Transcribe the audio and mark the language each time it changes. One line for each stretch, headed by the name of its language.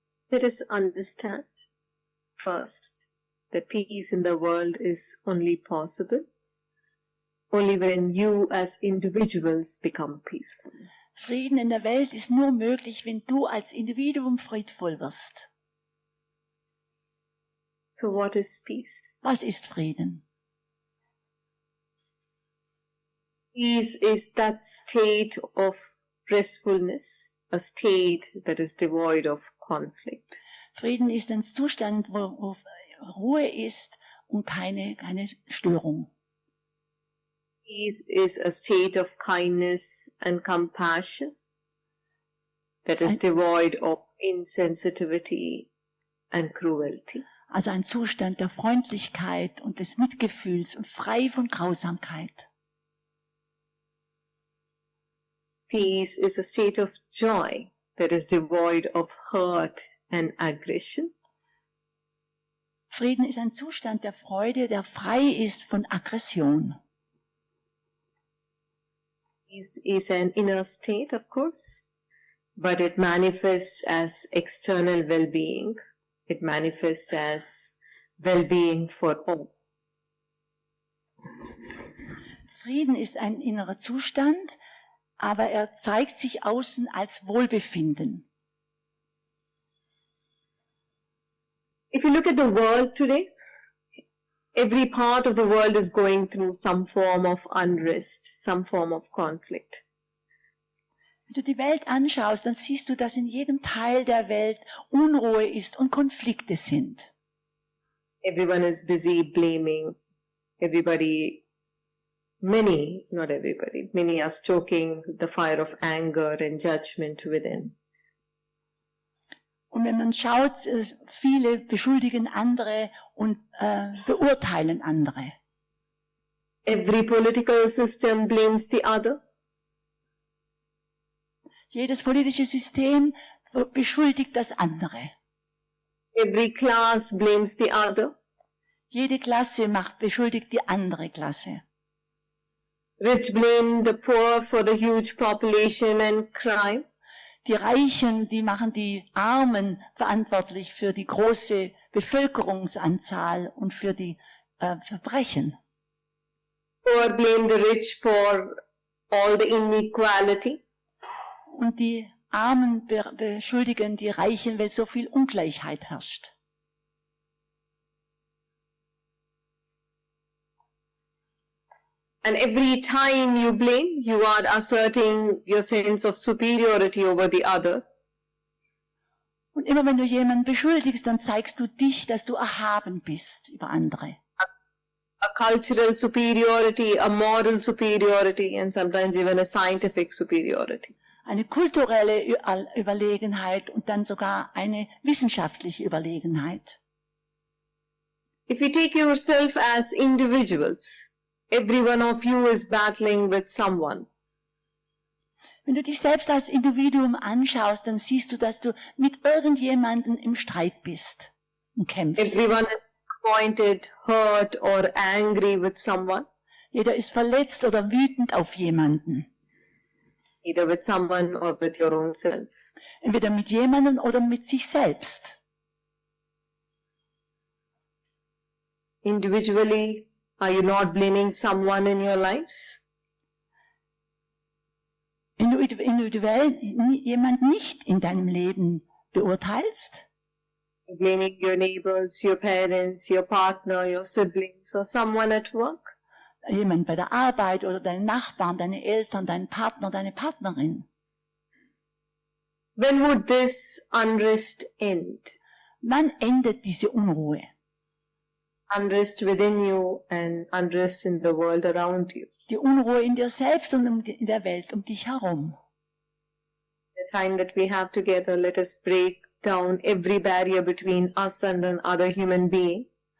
English: Let us understand first that peace in the world is only possible only when you as individuals become peaceful.
German: Frieden in der Welt ist nur möglich, wenn du als Individuum friedvoll wirst.
English: So what is peace?
German: Was ist Frieden?
English: Peace is that state of restfulness, a state that is devoid of conflict.
German: Frieden ist ein Zustand, wo Ruhe ist und keine Störung.
English: Peace is a state of kindness and compassion that is devoid of insensitivity and cruelty.
German: Also ein Zustand der Freundlichkeit und des Mitgefühls und frei von Grausamkeit.
English: Peace is a state of joy that is devoid of hurt and aggression.
German: Frieden ist ein Zustand der Freude, der frei ist von Aggression.
English: Peace is an inner state, of course, but it manifests as external well-being. It manifests as well-being for all.
German: Frieden ist ein innerer Zustand, aber er zeigt sich außen als Wohlbefinden.
English: If you look at the world today, every part of the world is going through some form of unrest, some form of conflict.
German: Wenn du die Welt anschaust, dann siehst du, dass in jedem Teil der Welt Unruhe ist und Konflikte sind.
English: Everyone is busy blaming. Many are stoking the fire of anger and judgment within.
German: Und wenn man schaut, viele beschuldigen andere und beurteilen andere.
English: Every political system blames the other.
German: Jedes politische System beschuldigt das andere.
English: Every class blames the other.
German: Jede Klasse beschuldigt die andere Klasse.
English: Rich blame the poor for the huge population and crime.
German: Die Reichen, die machen die Armen verantwortlich für die große Bevölkerungsanzahl und für die Verbrechen.
English: Poor blame the rich for all the inequality.
German: Und die Armen beschuldigen die Reichen, weil so viel Ungleichheit herrscht.
English: And every time you blame, you are asserting your sense of superiority over the other.
German: Und immer wenn du jemanden beschuldigst, dann zeigst du dich, dass du erhaben bist über andere.
English: A cultural superiority, a moral superiority, and sometimes even a scientific superiority.
German: Eine kulturelle Überlegenheit und dann sogar eine wissenschaftliche Überlegenheit.
English: If you take yourself as individuals, every one of you is battling with someone.
German: Wenn du dich selbst als Individuum anschaust, dann siehst du, dass du mit irgendjemandem im Streit bist und kämpfst.
English: Everyone is disappointed, hurt or angry with someone.
German: Jeder ist verletzt oder wütend auf jemanden.
English: Either with someone or with your own self.
German: Entweder mit jemandem oder mit sich selbst.
English: Individually, Are you not blaming someone in your lives?
German: Wenn du individuell jemand nicht in deinem Leben beurteilst,
English: Blaming your neighbors, your parents, your partner, your siblings, or someone at work?
German: jemand bei der Arbeit oder deine Nachbarn, deine Eltern, deinen Partner, deine Partnerin.
English: When would this unrest end?
German: Wann endet diese Unruhe?
English: Unrest within you and unrest in the world around you.
German: Die Unruhe in dir selbst und in der Welt um dich herum.
English: The time that we have together, let us break down every barrier between us and another human being.